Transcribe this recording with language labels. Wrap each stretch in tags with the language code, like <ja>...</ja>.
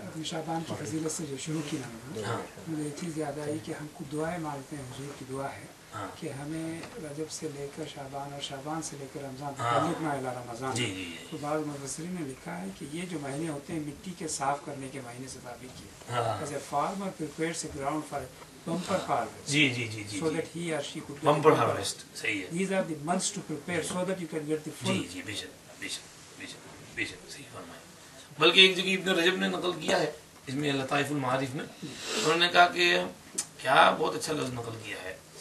<hi>शाबान की फजीलत से जो शुरू किया मुझे एक चीज़ याद आई कि हमको दुआएं मांगते हैं, हुजूर की दुआ है कि हमें रजब से लेकर शाबान और शाबान से लेकर रमज़ान रमज़ान, तो बाद मुफस्सिरीन ने लिखा है कि ये जो महीने होते हैं मिट्टी के साफ करने के महीने से ताबीर किए,</hi> <en>as a farmer prepares the ground for bumper harvest, so that he or she could</en> <hi>bumper harvest, सही है।</hi> <en>These are the months to prepare so that you can get the full।</en> <hi>जी बेशक सही फरमाया। बल्कि एक जगह इब्न रजब ने नकल किया है इसमें लताइफुल मारिफ में, उन्होंने कहा कि क्या बहुत अच्छा लफ्ज़ नकल किया है,</hi>